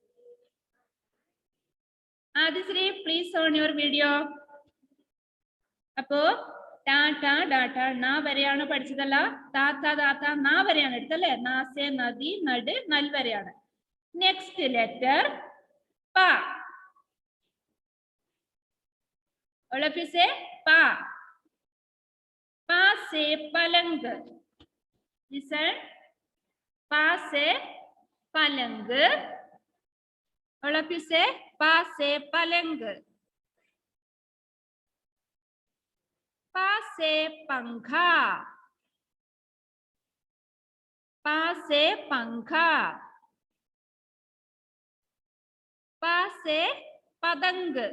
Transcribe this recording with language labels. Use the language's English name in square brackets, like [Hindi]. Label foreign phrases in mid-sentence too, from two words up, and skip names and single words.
[English] ആദിശ്രീ, please on your video. [Malayalam] അപ്പോ ടാ ടാ ഡാ ടാ ണ വരെയാണ് പഠിച്ചതല്ല, താ താ ദാ താ ന വരെയാണ് എടുത്തല്ലേ? നാസെ നദി നട് നൽ വരെയാണ്. [English] next letter [Malayalam] പ. [English] all of you say pa. [Hindi] प से पलंग. Listen. प से पलंग. [English] all of you say [Hindi] प से पलंग. प से पंखा. प से पंखा. प से पदंग.